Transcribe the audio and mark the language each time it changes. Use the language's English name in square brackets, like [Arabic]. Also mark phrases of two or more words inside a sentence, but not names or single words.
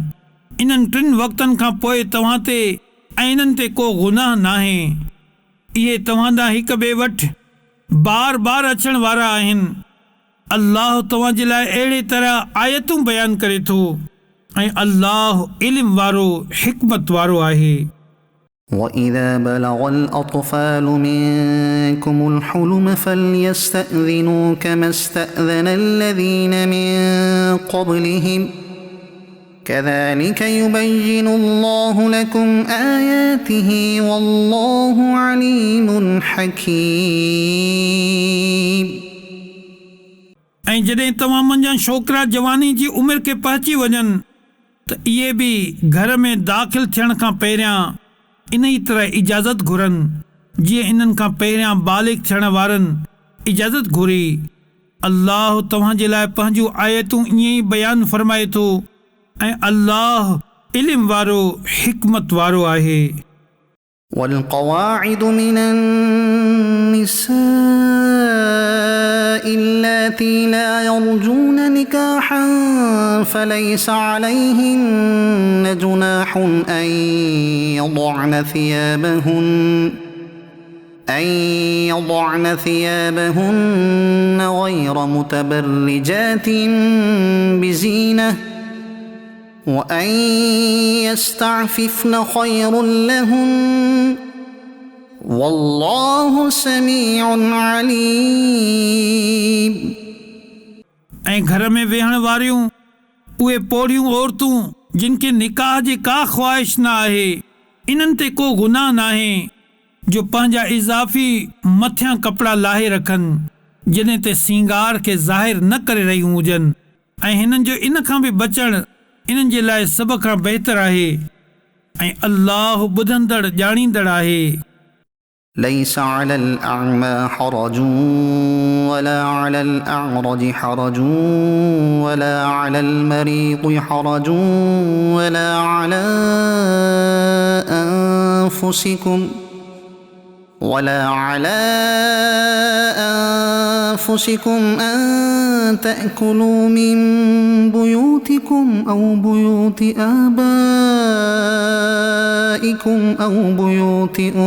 [Sindhi] इन्हनि 3 वक़्तनि खां पोइ तव्हां ते ऐं इन्हनि ते को गुनाह नाहे। इहे तव्हां ॾांहुं हिक ॿिए वटि बार बार अचण वारा आहिनि। अल्लाह तव्हां जे लाइ अहिड़े तरह आयतूं बयानु करे थो ऐं अल्लाह इल्म वारो हिकमत वारो आहे। [Arabic] وإذا بلغ الأطفال منكم الحلم فليستأذنوا كما استأذن الذين من قبلهم كذلك يبين الله لكم آياته والله عليم حكيم। [Sindhi] ऐं जॾहिं तव्हां मंझां छोकिरा जवानी जी उमिरि खे पहुची वञनि त इहे बि घर में दाख़िल थियण खां पहिरियां इन ई तरह इजाज़त घुरनि जीअं इन्हनि खां पहिरियां बालिग़ थियण वारनि इजाज़त घुरी। अल्लाह तव्हां जे लाइ पंहिंजूं आयतूं ईअं ई बयानु फ़रमाए थो ऐं अल्लाह इल्म वारो हिकमत वारो आहे। [Arabic] والقواعد من النساء اللاتي لا يرجون نكاحا فليس عليهن جناح أن يضعن ثيابهن غير متبرجات بزينة وأن يستعففن خير لهن والله سميع عليم। [Sindhi] ऐं घर में वेहण वारियूं उहे पोड़ियूं औरतूं जिन खे निकाह जी का ख़्वाहिश न आहे, इन्हनि ते को गुनाह न आहे जो पंहिंजा इज़ाफ़ी मथियां कपिड़ा लाहे रखनि जॾहिं ते सींगार खे ज़ाहिर न करे रहियूं हुजनि ऐं हिननि जो इन खां बि बचणु इन्हनि जे लाइ सभ खां बहितर आहे ऐं अल्लाह ॿुधंदड़ ॼाणींदड़ आहे। [Arabic] ليس على الأعمى حرج ولا على الأعرج حرج ولا على المريض حرج ولا على أنفسكم أن تأكلوا من بيوتكم أو بيوت آبائكم أو بيوت